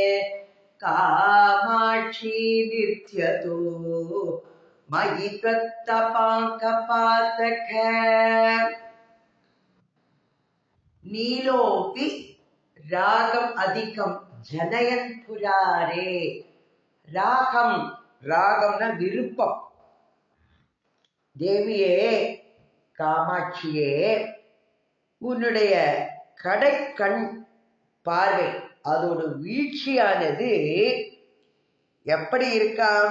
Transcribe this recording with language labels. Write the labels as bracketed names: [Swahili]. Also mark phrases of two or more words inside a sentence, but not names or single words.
[Sanskrit] कामाक्षी नित्यतो मयि त्वत्तपाङ्कपातक नीलोऽपि रागम् अधिकं जनयन् पुरारे। [Tamil] ராகம்னா விருப்பம். தேவியே, காமாட்சியே, உன்னுடைய கடைக்கண் பார்வை அதோட வீழ்ச்சியானது எப்படி இருக்காம்?